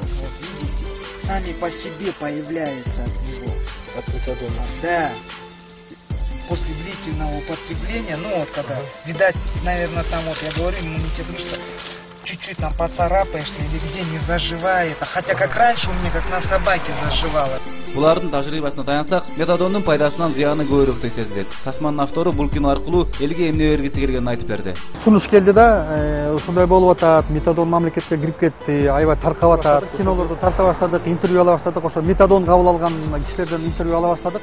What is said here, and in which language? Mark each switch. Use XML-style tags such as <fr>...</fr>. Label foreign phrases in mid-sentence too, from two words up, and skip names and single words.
<ru>Вот видите, сами по себе появляется от него. От метадона. Да. После длительного употребления, ну вот когда, видать, наверное, там вот я говорю, иммунитет мышца, чуть-чуть там поцарапаешься или где не заживает, хотя как раньше у меня как на собаке заживало.</ru> <ky>Булардын тажрыйбасына таянсак, метадондун пайдасынан зыяны көбүрөөк сезилет. Тасманын автору бул кино аркылуу элге эмне бергиси келгенин айтып берди. Сунуш келди да, ушундай болуп атат, метадон мамлекетке кирип кетти, аябай таркап атат. Кинолорду тарта баштадык, интервью ала баштадык, ошо метадон кабыл алган кишилерден интервью ала баштадык.</ky>